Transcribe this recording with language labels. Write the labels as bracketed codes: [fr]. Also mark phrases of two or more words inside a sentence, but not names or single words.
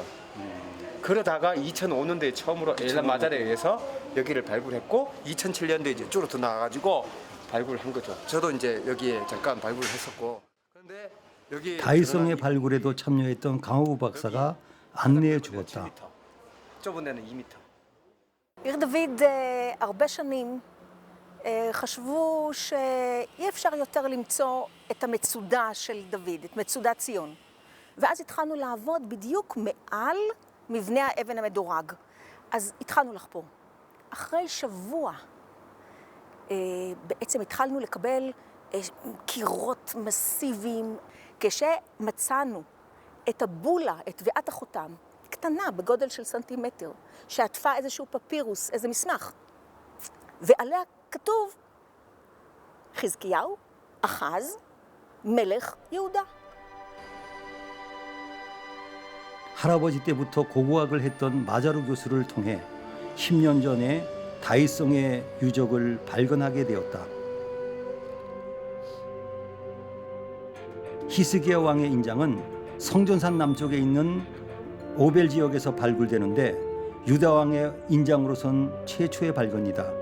[ko] 그러다가 2005년도에 처음으로 엘란 마잘에 의해서 여기를 발굴했고 2007년도에 이제 쭉 더 나와가지고 발굴을 한 거죠. 저도 이제 여기에 잠깐 발굴을 했었고. 그런데 여기 다윗성의 발굴에도 참여했던 강호부 박사가 안내해 주었다. 좁은 데는 2m. [he] עיר דוד הרבה שנים חשבו שאי אפשר יותר למצוא את המצודה של דוד, את מצודת ציון. ואז התחלנו לעבוד בדיוק מעל מבנה האבן המדורג. אז התחלנו לחפור. אחרי שבוע בעצם התחלנו לקבל קירות מסיביים. כשמצאנו את הבולה, את טביעת החותם, קטנה בגודל של סנטימטר, שעטפה איזשהו פפירוס, איזה מסמך, ועליה כתוב חזקיהו אחז, מלך יהודה. [ko] 할아버지 때부터 고고학을 했던 마자루 교수를 통해 10년 전에 다윗성의 유적을 발견하게 되었다. 히스기야 왕의 인장은 성전산 남쪽에 있는 오벨 지역에서 발굴되는데 유다 왕의 인장으로선 최초의 발견이다.